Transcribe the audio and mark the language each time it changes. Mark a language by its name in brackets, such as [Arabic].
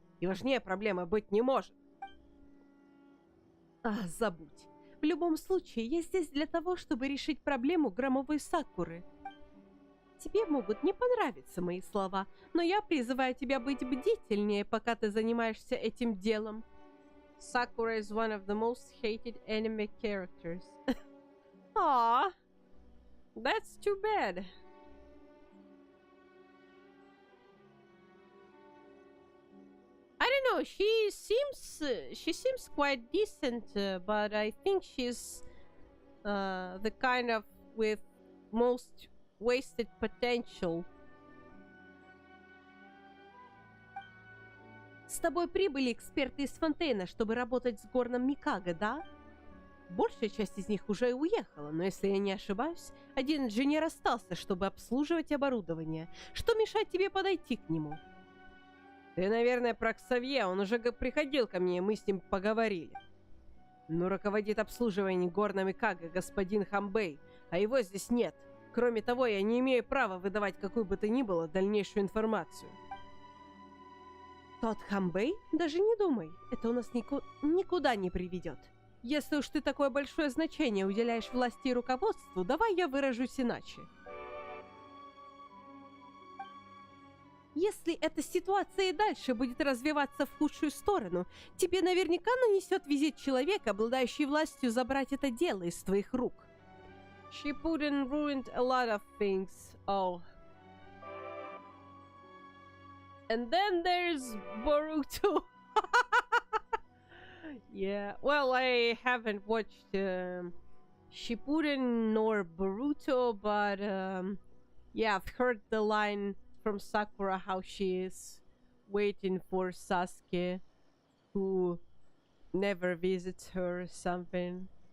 [Russian] И важнее проблемы быть не может. Забудь. В любом случае, я здесь для того, чтобы решить проблему громовой Сакуры. Тебе могут не понравиться мои слова, но я призываю тебя быть бдительнее, пока ты занимаешься этим делом. [English] Sakura is one of the most hated anime characters. Aww, that's too bad. I don't know. She seems quite decent, but I think she's the kind of with most wasted potential. [Russian] С тобой прибыли эксперты из Фонтейна, чтобы работать с горном Микаго, да? Большая часть из них уже уехала, но если я не ошибаюсь, один инженер остался, чтобы обслуживать оборудование. Что мешает тебе подойти к нему? Ты, наверное, про Ксавье, он уже приходил ко мне, и мы с ним поговорили. Но руководит обслуживанием горными Кага господин Хамбэй, а его здесь нет. Кроме того, я не имею права выдавать какую бы то ни было дальнейшую информацию. Тот Хамбэй? Даже не думай. Это у нас никуда не приведет. Если уж ты такое большое значение уделяешь власти и руководству, давай я выражусь иначе. Если эта ситуация и дальше будет развиваться в худшую сторону, тебе наверняка нанесет визит человек, обладающий властью забрать это дело из твоих рук. [English] She put and ruined a lot of things. Oh. And then there's Boruto. Yeah, well, I haven't watched Shippuden nor Boruto, but yeah, I've heard the line from Sakura how she is waiting for Sasuke, who never visits her or something.